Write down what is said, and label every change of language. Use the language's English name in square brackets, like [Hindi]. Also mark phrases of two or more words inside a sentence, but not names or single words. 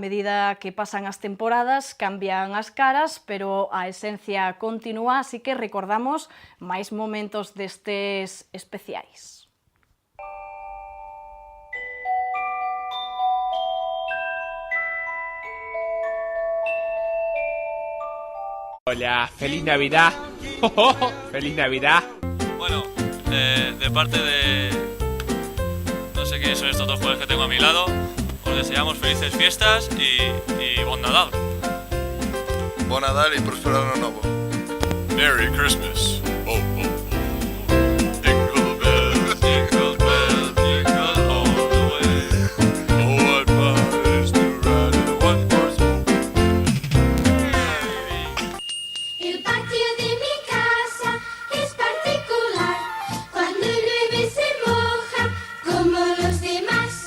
[Galician] medida que pasan as temporadas cambian as caras, pero a esencia continúa, así que recordamos máis momentos destes especiais. [Spanish] Hola, feliz Navidad. Feliz Navidad. Bueno, de parte de... no sé quiénes son estos dos jóvenes que tengo a mi lado, os deseamos felices fiestas y [Catalan] Bon Nadal. Bon Nadal [Spanish] y próspero año nuevo. [English] Merry Christmas. Oh, oh, oh. Jingle bells, jingle bells, jingle all the way. Oh, what fun it is to ride in a one-horse open sleigh. [Spanish] El patio de mi casa es particular. Cuando llueve se moja como los demás.